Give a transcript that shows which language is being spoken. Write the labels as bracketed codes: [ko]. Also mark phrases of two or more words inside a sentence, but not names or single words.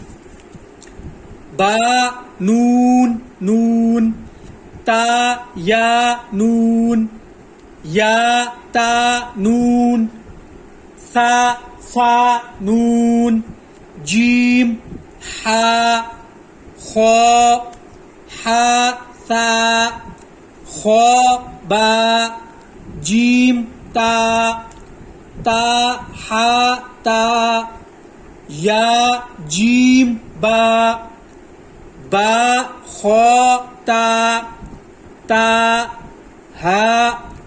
[ar] با نون نون، تا يا نون، يا تا نون, سا نون، جيم حا، خا حا سا، خا با، جيم تا، تا حا تا، يا جيم با، با خا تا، تا حا